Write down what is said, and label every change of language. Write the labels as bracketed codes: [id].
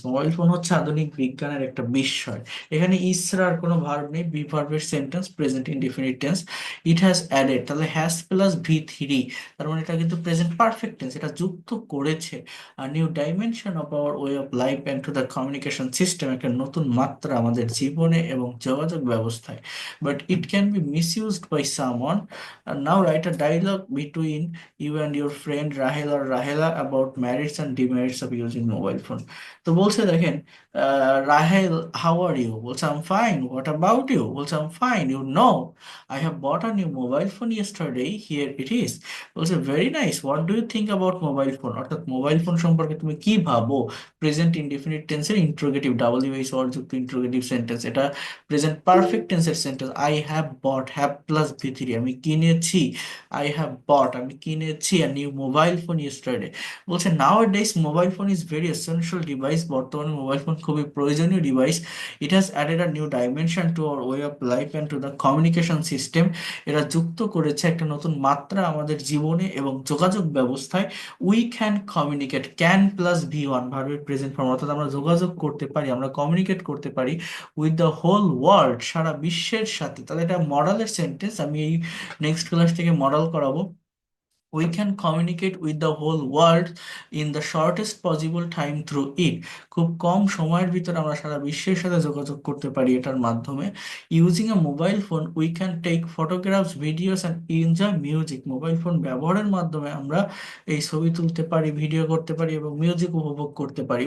[bn] Mobile phone হচ্ছে আধুনিক বিজ্ঞানের একটা বিস্ময়। এখানে ইসরার কোনো ভার্ব নেই, বি ভার্বের sentence, present indefinite tense. It has added, তাহলে হ্যাজ প্লাস ভি থ্রি, তার মানে এটা কিন্তু প্রেজেন্ট পারফেক্ট টেন্স, এটা যুক্ত করেছে [en] a new dimension of our way of life and to the communication system, [bn] একটা নতুন মাত্রা আমাদের জীবনে এবং যোগাযোগ ব্যবস্থায়। [en] But it can be misused by someone. And now write a dialogue between you and your friend Rahel or Rahela about merits and demerits of using mobile phone. তো বলছে দেখেন, Rahel how are you, বলছে I'm fine, what about you, বলছে I'm fine, you know I have bought a new mobile phone yesterday, here it is. বলছে very nice, what do you think about mobile phone, [bn] অর্থাৎ mobile phone সম্পর্কে তুমি কি ভাবো। Present indefinite টেন্সের interrogative, WH word যুক্ত interrogative sentence, এটা present perfect টেন্সের sentence. I have bought, have plus V three, আমি কিনেছি। আই হ্যাভ বট, আমি কিনে [en] কিনেছি a new mobile phone yesterday। বলছে nowadays mobile phone is very essential device, [bn] বর্তমানে মোবাইল ফোন খুবই প্রয়োজনীয় device. [en] It has added a new dimension to our way of life and to the communication system. [bn] এরা যুক্ত করেছে একটা নতুন মাত্রা আমাদের জীবনে এবং যোগাযোগ ব্যবস্থায়। [en] we can communicate, [bn] can plus V one ভার্বের প্রেজেন্ট ফর্ম, অর্থাৎ আমরা যোগাযোগ করতে পারি, আমরা কমিউনিকেট করতে পারি [en] with the whole world, [bn] সারা বিশ্বের সাথে। তাহলে এটা মডালের সেন্টেন্স, আমি এই নেক্সট ক্লাস থেকে মডেল করাবো। [en] We can communicate with the whole world in the shortest possible time through it। [bn] খুব কম সময়ের ভিতরে আমরা সারা বিশ্বের সাথে যোগাযোগ করতে পারি এটার মাধ্যমে। [en] Using a mobile phone we can take photographs, videos and enjoy music. [bn] Mobile phone ব্যবহারের মাধ্যমে আমরা এই ছবি তুলতে পারি, ভিডিও করতে পারি এবং মিউজিক উপভোগ করতে পারি।